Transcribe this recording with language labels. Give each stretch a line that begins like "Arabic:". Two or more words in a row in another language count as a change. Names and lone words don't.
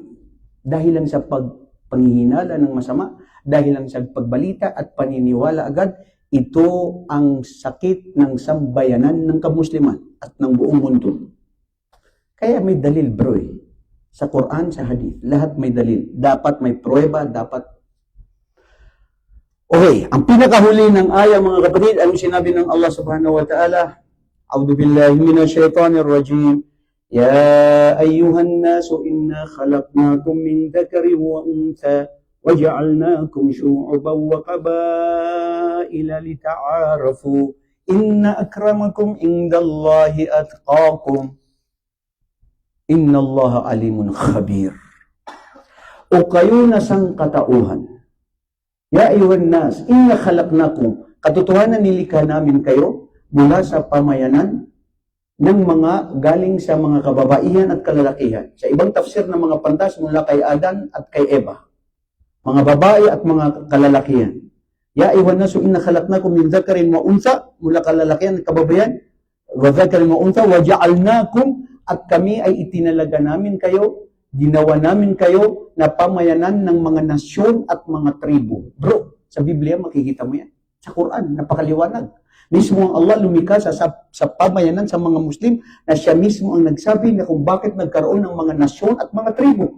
Filipino: Dahil lang sa panghihinala ng masama, dahil lang sa pagbalita at paniniwala agad, ito ang sakit ng sambayanan ng kamusliman at ng buong mundo. Kaya may dalil bro eh. Sa Quran, sa Hadith, lahat may dalil. Dapat may pruweba, dapat. Okay, ang pinakahuli ng aya mga kapatid, ano sinabi ng Allah
Arabic: سبحانه وتعالى? أعوذ بالله من الشيطان الرجيم. يا أيها الناس إنا خلقناكم من ذكر وأنثى وَجَعَلْنَاكُمْ شُعُبًا وَقَبَائِلَ لِتَعَارَفُوا إِنَّ أَكْرَمَكُمْ عِندَ اللَّهِ أَتْقَاكُمْ إِنَّ اللَّهَ عَلِيمٌ خَبِيرٌ.
Filipino: O kayo na sangkatauhan,
Arabic: يا أيها الناس، إنا خلقناكم,
Filipino: katotohanan nilikha namin kayo mula sa pamayanan ng mga galing sa mga kababaihan at kalalakihan. Sa ibang tafsir ng mga pantas mula kay Adan at kay Eva. Mga babae at mga kalalakihan.
Arabic: يا أيها الناس إنا خلقناكم من ذكر وأنثى,
Filipino: mula kalalakihan at kababayan,
Arabic: وذكر وأنثى، وجعلناكم,
Filipino: at kami ay itinalaga namin kayo, ginawa namin kayo na pamayanan ng mga nasyon at mga tribo. Bro, sa Biblia makikita mo yan. Sa Quran, napakaliwanag. Mismo ang Allah lumikha sa pamayanan sa mga Muslim na siya mismo ang nagsabi na kung bakit nagkaroon ng mga nasyon at mga tribo.